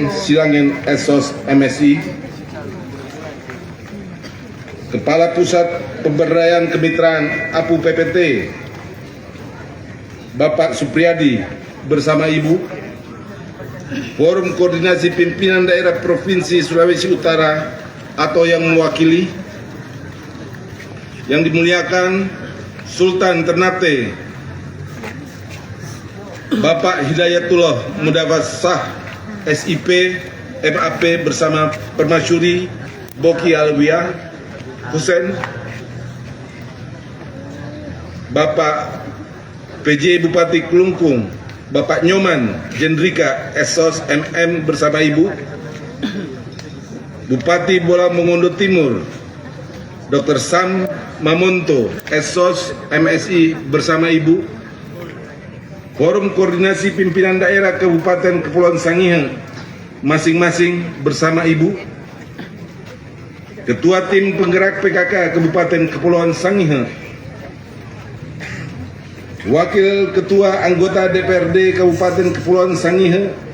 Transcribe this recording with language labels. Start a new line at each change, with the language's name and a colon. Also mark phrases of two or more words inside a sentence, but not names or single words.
Indonesian: Silangen SOS MSI, Kepala Pusat Pemberdayaan Kemitraan APU PPT, Bapak Supriyadi bersama Ibu, Forum Koordinasi Pimpinan Daerah Provinsi Sulawesi Utara atau yang mewakili, yang dimuliakan Sultan Ternate Bapak Hidayatullah Mudafas SIP MAP bersama Permasyuri Boki Alwiah Hussein, Bapak PJ Bupati Kelungkung Bapak Nyoman Jendrika SOS MM bersama Ibu, Bupati Bola Mongondo Timur Dr. Sam Mamonto SOS MSI bersama Ibu, Forum Koordinasi Pimpinan Daerah Kabupaten Kepulauan Sangihe masing-masing bersama Ibu, Ketua Tim Penggerak PKK Kabupaten Kepulauan Sangihe, Wakil Ketua Anggota DPRD Kabupaten Kepulauan Sangihe,